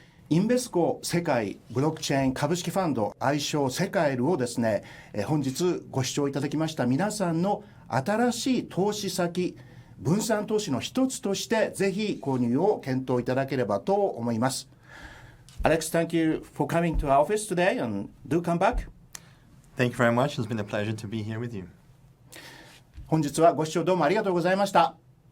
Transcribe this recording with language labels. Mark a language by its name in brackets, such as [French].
[Japanese] インベスコ世界ブロックチェーン株式ファンド愛称世カエルをですね、本日ご視聴いただきました皆さんの新しい投資先、分散投資の一つとしてぜひ購入を検討いただければと思います。 [English] Alex, thank you for coming to our office today and do come back. Thank you very much. It's been a pleasure to be here with you. [Japanese] 本日はご視聴どうもありがとうございました。